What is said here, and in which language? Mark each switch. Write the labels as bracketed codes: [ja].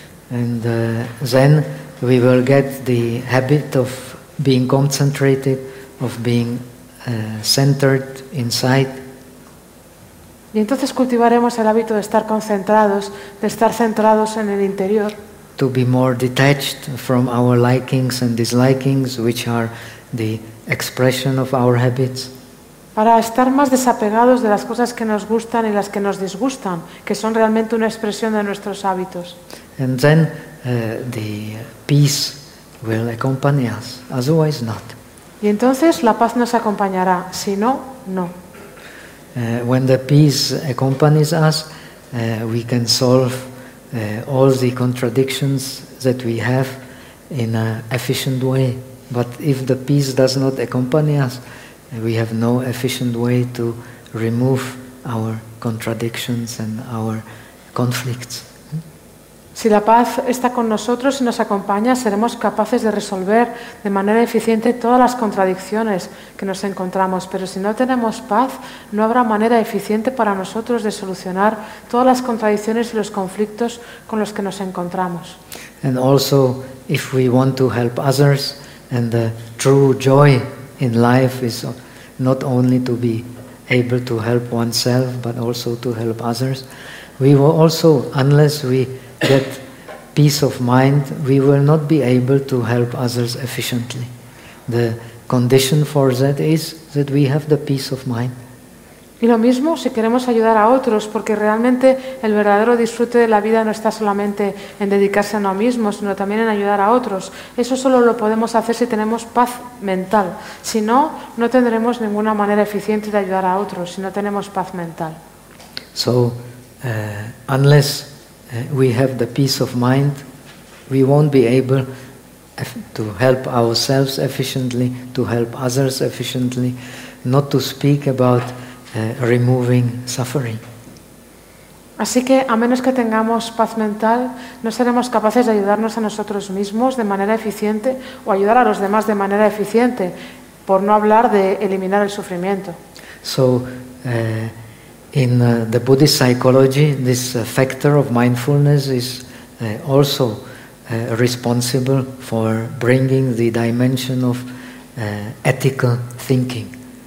[en] And then we will get the habit of being concentrated, of being centered inside. [es] Y entonces cultivaremos el hábito de estar concentrados, de estar centrados en el interior. [en] To be more detached from our likings and dislikings, which are the expression of our habits. [es] Para estar más desapegados de las cosas que nos gustan y las que nos disgustan, que son realmente una expresión de nuestros hábitos. [en] And then the peace will accompany us, otherwise not. [es] Y entonces la paz nos acompañará, si no, no. [en] When the peace accompanies us, we can solve all the contradictions that we have in an efficient way. But if the peace does not accompany us, we have no efficient way to remove our contradictions and our conflicts. [es] Si la paz está con nosotros y nos acompaña, seremos capaces de resolver de manera eficiente todas las contradicciones que nos encontramos. Pero si no tenemos paz, no habrá manera eficiente para nosotros de solucionar todas las contradicciones y los conflictos con los que nos encontramos. [en] And also, if we want to help others, and the true joy in life is not only to be able to help oneself, but also to help others, we will also, unless we get peace of mind, we will not be able to help others efficiently. The condition for that is that we have the peace of mind. [es] Y lo mismo si queremos ayudar a otros, porque realmente el verdadero disfrute de la vida no está solamente en dedicarse a uno mismo, sino también en ayudar a otros. Eso solo lo podemos hacer si tenemos paz mental. Si no, no tendremos ninguna manera eficiente de ayudar a otros si no tenemos paz mental. [en] So, unless we have the peace of mind, we won't be able to help ourselves efficiently, to help others efficiently, not to speak about removing suffering. [es] Así que, a menos que tengamos paz mental, no seremos capaces de ayudarnos a nosotros mismos de manera eficiente o ayudar a los demás de manera eficiente, por no hablar de eliminar el sufrimiento. [en] So, in the Buddhist psychology, this factor of mindfulness is also responsible for bringing the dimension of ethical thinking.